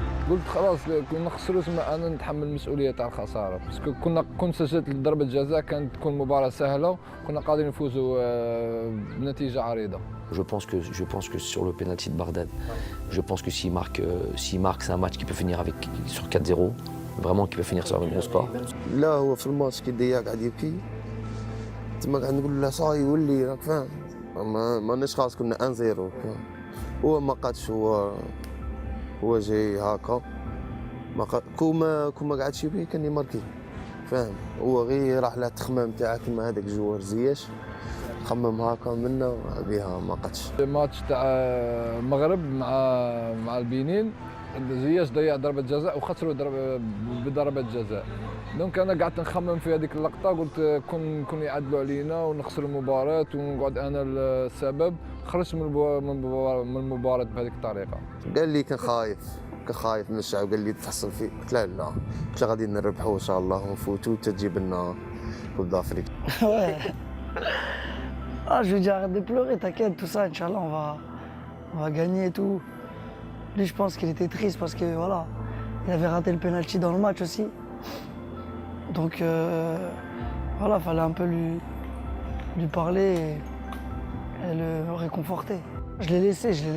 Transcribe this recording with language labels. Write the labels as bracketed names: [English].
[Arabic] قلت خلاص كنا خسروا، تما انا نتحمل المسؤوليه تاع الخساره، باسكو كنت سجلت ضربه جزاء كانت تكون مباراه سهله، كنا قادرين نفوزوا بنتيجه عريضه. [French] Je pense que sur le penalty de Bardad, je pense que s'il marque, c'est un match qui peut finir sur 4-0, vraiment qui peut finir sur un gros score. [Arabic] لا هو في الماتش كي ديا قاعد يبكي تما قاعد نقول له صاي ولي راك فاهم، ماناش خلاص كنا 1-0 هو ما قادش، هو جاي هكا كوما قعدش بيه كان يماركي، فاهم؟ هو غير راح له التخمام تاعك كيما هذاك جوار زياش خمم هكا منا بها ما قادش. الماتش تاع المغرب مع البنين زياش ضيع ضربة جزاء وخسروا بضربة جزاء. دونك انا قعدت نخمم في هذيك اللقطة، قلت كون يعدلوا علينا ونخسر المباراة ونقعد انا السبب، خرجت من المباراة بهذيك الطريقة. قال لي كان خايف من الشعب، قال لي تحصل فيه، قلت له لا، قلت له غادي نربحوا ان شاء الله ونفوتوا تجيب لنا كوب دافريك. [French] Je lui dis arrête de pleurer, t'inquiète, tout ça, Inch'Allah, on va gagner et tout. Lui, je pense qu'il était triste parce que voilà, il avait raté le penalty dans le match aussi. Donc voilà, fallait un peu lui parler et le réconforter. Je l'ai laissé.